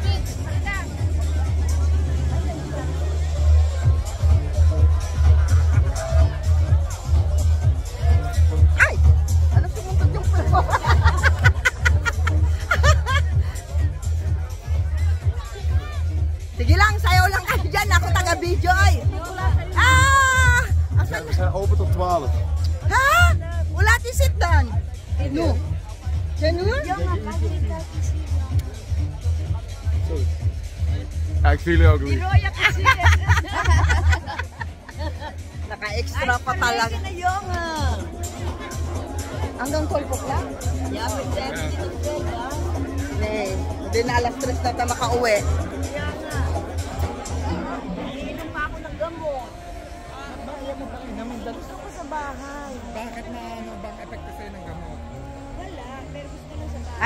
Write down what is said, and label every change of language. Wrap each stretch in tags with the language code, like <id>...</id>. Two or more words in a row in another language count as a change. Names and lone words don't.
<tl>Ay! Ano sumuntod yung flow? Sige lang, sayaw lang kayo dyan. Ako taga-video ay. Ah!</tl> <nl>We zijn open tot 12.</nl> <tl>Ha? Wala ti</tl> <en>sit down.</en> <tl>No. Ganun?</tl> <nl>Ja, ik zie jullie ook niet.</nl> <tl>Naka-extra pa talaga. Hanggang 12 o'clock?</tl> <en>Yeah, but then</en> <tl>Hindi na alas 3 na tayo makauwi. kaya nga. Iinom pa ako ng gamot. Gusto ko sa bahay. Bakit na ano bang epekto sa'yo ng gamot? Wala, pero gusto ko sa bahay.</tl>